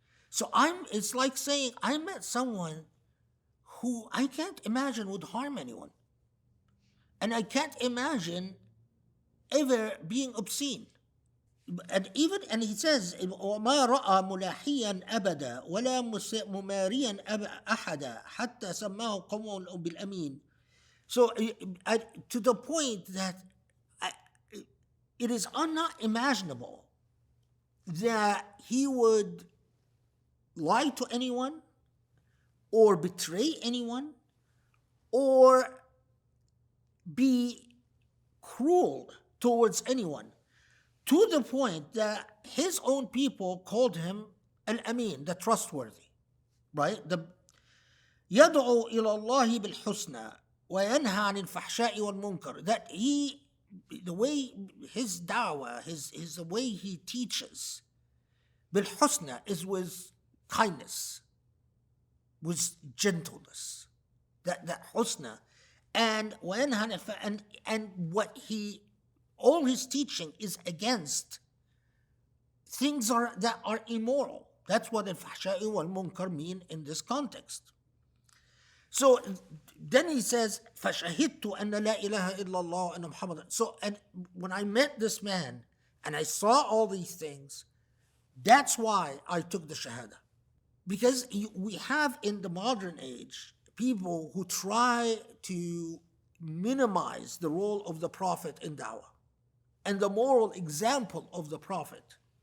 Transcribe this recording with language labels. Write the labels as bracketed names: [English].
[English] So it's like saying I met someone who I can't imagine would harm anyone, and I can't imagine ever being obscene. And he says, [Arabic] وَمَا رَأَى مُلَاحِيًا أَبَدًا وَلَا مُمَارِيًا أَحَدًا حَتَّى سَمَّاهُ قَوْمٌ بِالْأَمِينِ. [English] So to the point that it is not imaginable that he would lie to anyone or betray anyone or be cruel towards anyone, to the point that his own people called him Al-Amin, the trustworthy, right? [Arabic] يَدْعُو إِلَى اللَّهِ بِالْحُسْنَى وَيَنْهَى عَنِ الْفَحْشَاءِ وَالْمُنْكَرِ. [English] That the way his da'wah, the way he teaches, bil-husna, is with kindness, with gentleness. That husna. And what all his teaching is against things that are immoral. That's what al-fahsha'i wal-munkar mean in this context. So then he says, [Arabic] فَشَهِدْتُ أَنَّ لَا إِلَهَ إِلَّا اللَّهُ وَأَنَّ مُحَمَّدًا. [English] So, and when I met this man and I saw all these things, that's why I took the shahada. Because we have in the modern age people who try to minimize the role of the Prophet in da'wah and the moral example of the Prophet.